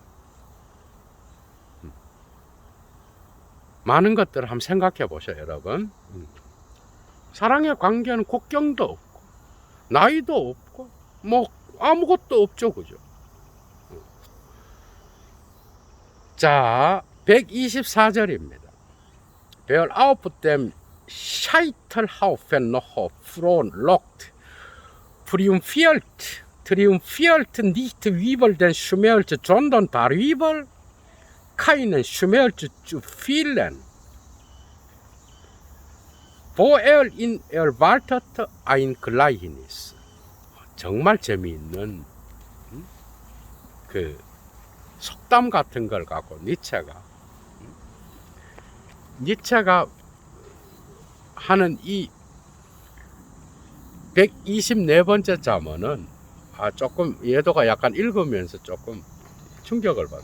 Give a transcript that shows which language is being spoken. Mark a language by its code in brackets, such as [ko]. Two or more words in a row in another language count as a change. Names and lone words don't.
[ko] 많은 것들을 한번 생각해 보셔요, 여러분. 사랑의 관계는 국경도 없고 나이도 없고 뭐 아무것도 없죠, 그죠? 자, 124절입니다. [de] Wer auf dem Scheiterhaufen noch frohlockt, triumphiert nicht über den Schmerz, sondern darüber, keinen Schmerz zu fühlen, wo ihn erwartet ein Gleichnis. [ko] 정말 재미있는 그 속담 같은 걸 갖고 니체가 하는 이 124번째 잠언은 조금 예도가 약간 읽으면서 조금 충격을 받아요.